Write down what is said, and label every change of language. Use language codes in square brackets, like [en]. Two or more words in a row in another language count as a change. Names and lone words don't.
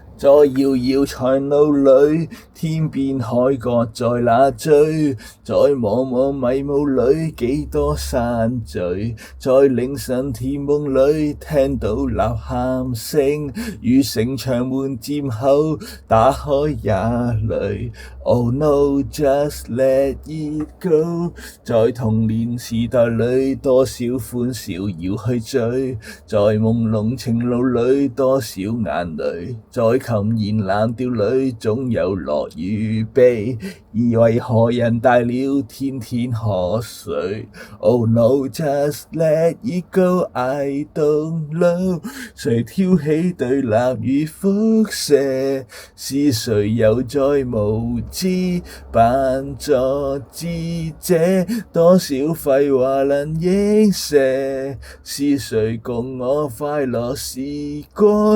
[yue] 在遙遙長路裏，天邊海角在那追，在茫茫迷霧裏，幾多散聚。在凌晨甜夢裏，聽到吶喊聲，如城牆門漸後，打開也淚。 [en] Oh no, just let it go。 [yue] 在童年時代裏，多少歡笑要去追，在朦朧情路裏，多少眼淚。在琴弦藍調裏，總有樂與悲，而為何人大了，天天喝水。 [en] Oh no, just let it go, I don't know。 [yue] 誰挑起對立與輻射？是誰又在無知扮作智者？多少廢話能映射？是誰共我快樂時光？